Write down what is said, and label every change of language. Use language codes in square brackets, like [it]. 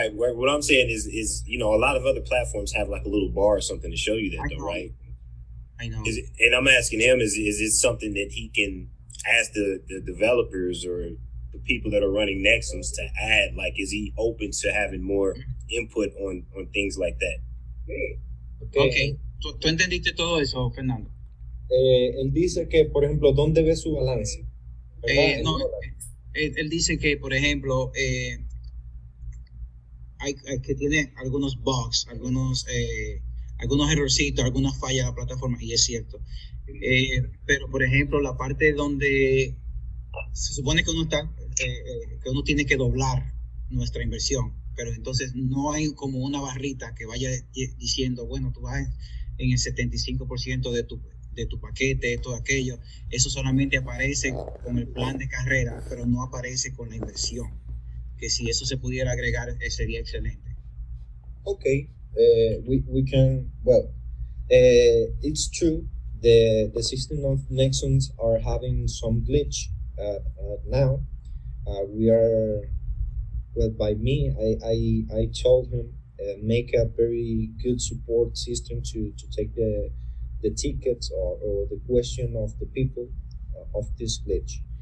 [en] What I'm saying is a lot of other platforms have like a little bar or something to show you that, though, right? I know. And I'm asking him, is it something that he can ask the developers or the people that are running NEXUMS to add? Like, is he open to having more input on things like that? Okay. [es] ¿Tú entendiste todo eso, Fernando? Él dice que, por ejemplo, ¿dónde ve su balance? No, él dice que, por ejemplo, hay que tiene algunos bugs, algunos errorcitos, algunas fallas de la plataforma, y es cierto. Pero, por ejemplo, la parte donde se supone que uno tiene que doblar nuestra inversión, pero entonces no hay como una barrita que vaya diciendo, bueno, tú vas en el 75% de tu paquete, todo aquello. Eso solamente aparece con el plan de carrera, pero no aparece con la inversión. Que si eso se pudiera agregar, sería excelente. [en] Okay, we can, it's true, the system of NEXUMS are having some glitch now. We are, by me, I told him make a very good support system to take the tickets or the question of the people of this glitch.